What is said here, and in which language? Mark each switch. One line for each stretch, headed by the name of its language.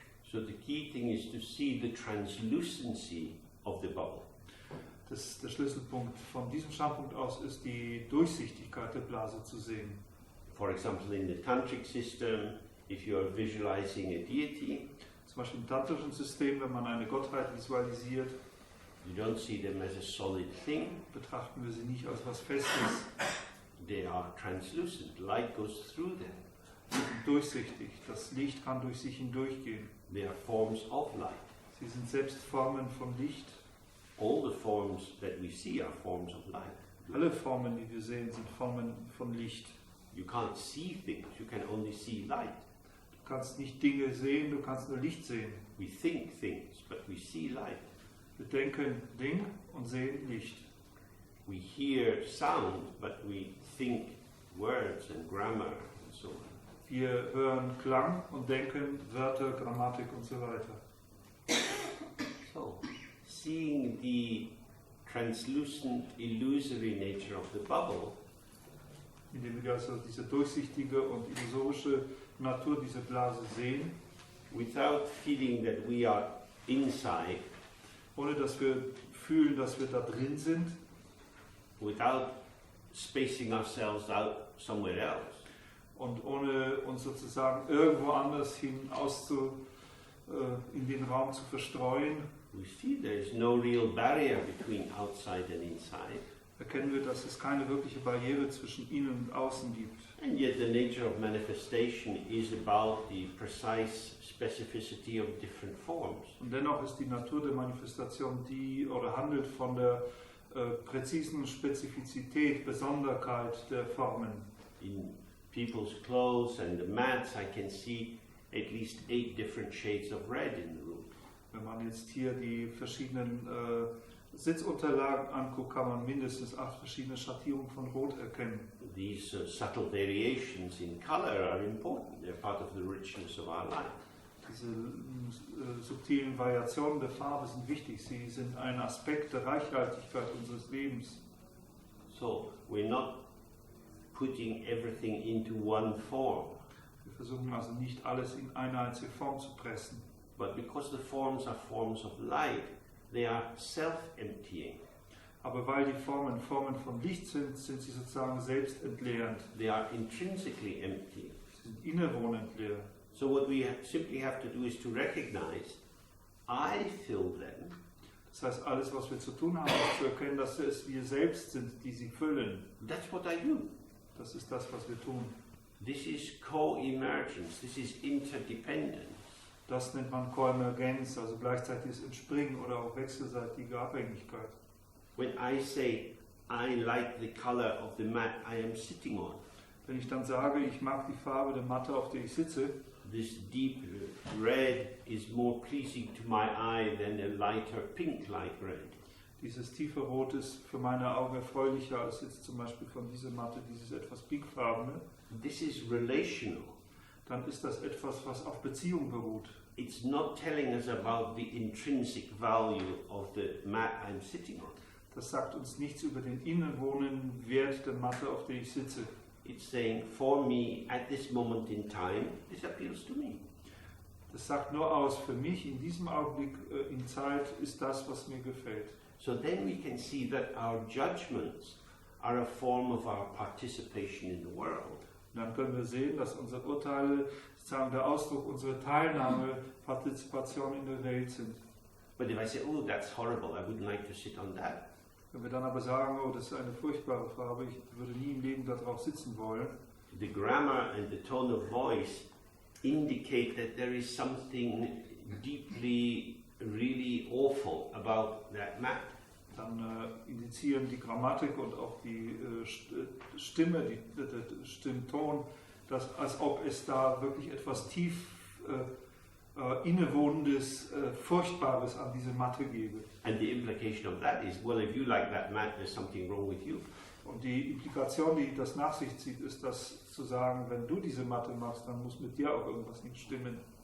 English: So the key thing is to see the translucency of the bubble.
German: Der Schlüsselpunkt von diesem Standpunkt aus ist die Durchsichtigkeit der Blase zu sehen.
English: For example, in the tantric system, if you are visualizing a deity,
German: Zum Beispiel im tantrischen System, wenn man eine Gottheit visualisiert,
English: you don't see them as a solid thing.
German: betrachten wir sie nicht als was Festes.
English: They are translucent. Light goes through them.
German: Sie sind durchsichtig. Das Licht kann durch sie hindurchgehen.
English: They are forms of light.
German: Sie sind selbst Formen von Licht.
English: All the forms that we see are forms of light.
German: Alle Formen, die wir sehen, sind Formen von Licht.
English: You can't see things, you can only see light.
German: Du kannst nicht Dinge sehen, du kannst nur Licht sehen.
English: We think things, but we see light.
German: Wir denken Ding und sehen Licht.
English: We hear sound, but we think words and grammar and so on.
German: Wir hören Klang und denken Wörter, Grammatik und so weiter.
English: So, seeing the translucent, illusory nature of the bubble,
German: Indem wir also diese durchsichtige und illusorische Natur dieser Blase sehen,
English: without feeling that we are inside,
German: ohne dass wir fühlen, dass wir da drin sind,
English: without spacing ourselves out somewhere else,
German: und ohne uns sozusagen irgendwo anders in den Raum zu verstreuen,
English: we see there is no real barrier between outside and inside.
German: erkennen wir, dass es keine wirkliche Barriere zwischen innen und außen gibt.
English: And yet the nature of manifestation is about the precise specificity of different forms.
German: Und dennoch ist die Natur der Manifestation handelt von der präzisen Spezifizität, Besonderheit der Formen.
English: In people's clothes and the mats, I can see at least 8 different shades of red in the room.
German: Wenn man jetzt hier die verschiedenen Sitzunterlagen anguckt, kann man mindestens 8 verschiedene Schattierungen von Rot erkennen.
English: These subtle variations in color are important. They're part of the richness of our life.
German: Diese subtilen Variationen der Farbe sind wichtig. Sie sind ein Aspekt der Reichhaltigkeit unseres Lebens.
English: So we're not putting everything into one form.
German: Wir versuchen also nicht alles in eine einzige Form zu pressen.
English: But because the forms are forms of light, they are self-emptying.
German: Aber weil die Formen von Licht sind, sind sie sozusagen selbstentleerend.
English: They are intrinsically empty.
German: Sie sind innewohnend leer.
English: So what we simply have to do is to recognize, I fill them.
German: Das heißt, alles, was wir zu tun haben, ist zu erkennen, dass es wir selbst sind, die sie füllen.
English: That's what I do.
German: Das ist das, was wir tun.
English: This is co-emergence. This is interdependence.
German: Das nennt man Koemergenz, also gleichzeitiges Entspringen oder auch wechselseitige Abhängigkeit.
English: When I say, I like the color of the mat I am sitting on,
German: Wenn ich dann sage, ich mag die Farbe der Matte, auf der ich sitze,
English: this deep red is more pleasing to my eye than a lighter pink like red.
German: dieses tiefe Rot ist für meine Augen erfreulicher als jetzt zum Beispiel von dieser Matte, dieses etwas pinkfarbene.
English: This is relational.
German: Dann ist das etwas, was auf Beziehung beruht.
English: It's not telling us about the intrinsic value of the mat I'm sitting on.
German: Das sagt uns nichts über den innewohnenden Wert der Matte, auf der ich sitze.
English: It's saying, for me, at this moment in time, this appeals to me.
German: Das sagt nur aus, für mich in diesem Augenblick in Zeit ist das, was mir gefällt.
English: So then we can see that our judgments are a form of our participation in the world.
German: Und dann können wir sehen, dass unsere Urteile sozusagen der Ausdruck unserer Teilnahme, Partizipation in der Welt sind.
English: But if I say, oh, that's horrible, I wouldn't like to sit on that.
German: Wenn wir dann aber sagen, oh, das ist eine furchtbare Farbe, ich würde nie im Leben darauf sitzen wollen,
English: The grammar and the tone of voice indicate that there is something deeply, really awful about that mat.
German: dann indizieren die Grammatik und auch die Stimme, der Stimmton, dass, als ob es da wirklich etwas tief innewohnendes, Furchtbares an diese Matte gäbe.
English: And the implication of that is, well, if you like that mat, there's something wrong with you.
German: Und die Implikation, die das nach sich zieht, ist, das zu sagen, wenn du diese Matte machst, dann muss mit dir auch irgendwas nicht stimmen.